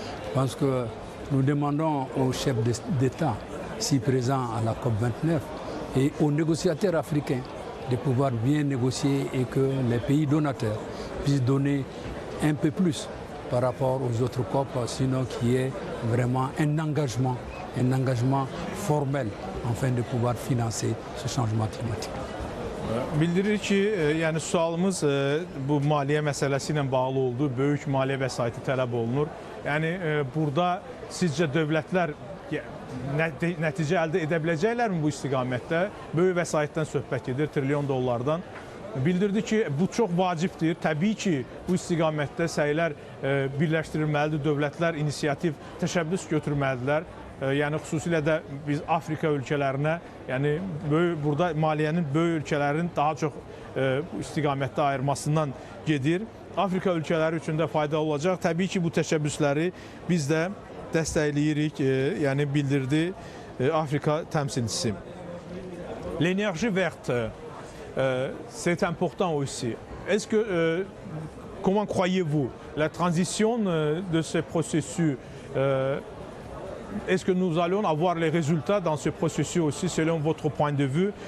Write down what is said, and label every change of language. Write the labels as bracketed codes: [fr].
[fr] Je pense que nous demandons aux chefs d'État, si présents à la COP 29, et aux négociateurs africains, de pouvoir bien négocier et que les pays donateurs puissent donner un peu plus par rapport aux autres COP, sinon qu'il y ait vraiment un engagement formel afin de pouvoir financer ce changement climatique. [az] Bildirir ki, yəni sualımız bu maliyyə məsələsi ilə bağlı oldu. Böyük maliyyə vəsaiti tələb olunur. Yəni burada sizcə dövlətlər nəticə əldə edə biləcəklərmi bu istiqamətdə? Böyük vəsaitdən söhbət gedir, trilyon dollardan. Bildirdi ki, bu çox vacibdir. Təbii ki, bu istiqamətdə səylər birləşdirilməlidir, dövlətlər inisiativ, təşəbbüs götürməlidirlər. Yəni xüsusilə də biz Afrika ölkələrinə, yəni burada maliyyənin böyük ölkələrin daha çox istiqamətdə ayırmasından gedir. Afrika ölkələri üçün də faydalı olacaq. Təbii ki, bu təşəbbüsləri biz də dəstəkləyirik, yəni bildirdi Afrika təmsilçisi. [fr] L'énergie verte, c'est important aussi. Est-ce que, comment croyez-vous la transition de ce processus? Est-ce que nous allons avoir les résultats dans ce processus aussi selon votre point de vue?